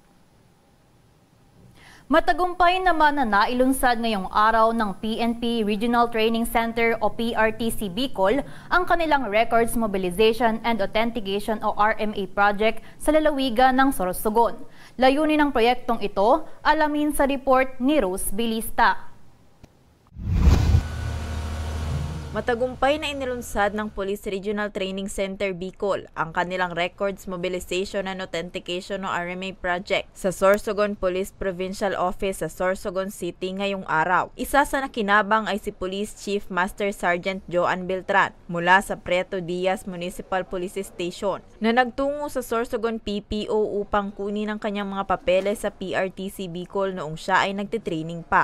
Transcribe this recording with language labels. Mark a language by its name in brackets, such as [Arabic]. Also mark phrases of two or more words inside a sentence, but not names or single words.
[Filipino] Matagumpay naman na nailunsad ngayong araw ng PNP Regional Training Center o PRTC Bicol ang kanilang Records Mobilization and Authentication o RMA project sa lalawigan ng Sorsogon. Layunin ng proyektong ito, alamin sa report ni Rose Bilista. Matagumpay na inilunsad ng Police Regional Training Center Bicol ang kanilang Records Mobilization and Authentication o RMA project sa Sorsogon Police Provincial Office sa Sorsogon City ngayong araw. Isa sa nakinabang ay si Police Chief Master Sergeant Joan Beltran mula sa Preto Diaz Municipal Police Station na nagtungo sa Sorsogon PPO upang kunin ang kanyang mga papeles sa PRTC Bicol noong siya ay nagtitraining pa.